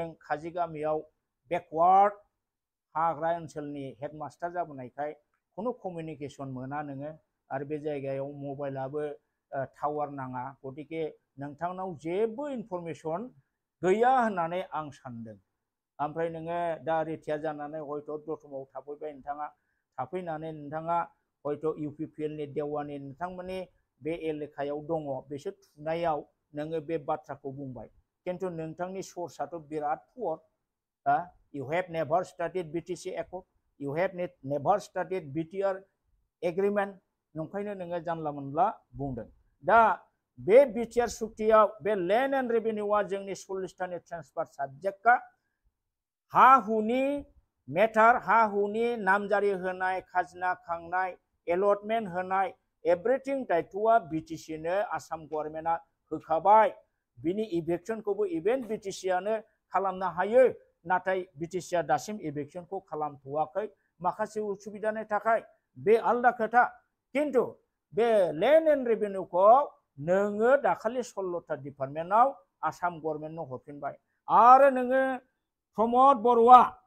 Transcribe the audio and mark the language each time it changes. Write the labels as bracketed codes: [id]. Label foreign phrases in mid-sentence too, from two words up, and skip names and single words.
[brx] काजिगामियाव बेकवार्ड हाग्रा ओनसोलनि हेडमास्टार जाबोनायखाय खुनु कमिउनिकेसन मोना नोङो आरो बे जायगायाव मबाइलाबो टावार नाङा गतिके नोंथांनाव जेबो इनफरमेसन गैया होननानै आं सानदों ओमफ्राय नोङो दा रिटायार जानानै हयथ' दतमायाव थाफैबाय नोंथाङा थाफैनानै नोंथाङा हयथ' इउपिपिएलनि देवानि नोंथांमोननि बे एलेकायाव दङ बिसोर थुनायाव नोङो बे बाथ्राखौ बुंबाय खिन्थु नोंथांनि सर्सआथ' बिराद पुवर [en] you have never studied BTC Accord you have never studied BTR agreement [brx] नंखायनो नोङो जानला मोनला बुंदों दा बे बिटिआर सुक्तियाव बे [en] land and revenue [brx] जोंनि 40टानि [en] transfer subject [brx] हा हुनि मेटार हा हुनि नामजारि होनाय खाजोना खांनाय एलटमेन्ट होनाय एभ्रिथिं दायथ'आ बिटिसिनो [en] Assam government [brx] होखाबाय बिनि इभेक्सनखौबो इभेन बिटिसिआनो खालामनो हायो नाथाय बिटिसिआ दासिम इभेक्सनखौ खालामथ'वाखै माखासे उसुबिदानि थाखाय बे आलदा खोथा किन्तु बे [en] land and revenue [brx] नोङो दाखालि 16टा डिपार्टमेन्टआव [en] Assam government [brx] हरफिनबाय आरो नोङो प्रमद बर'आ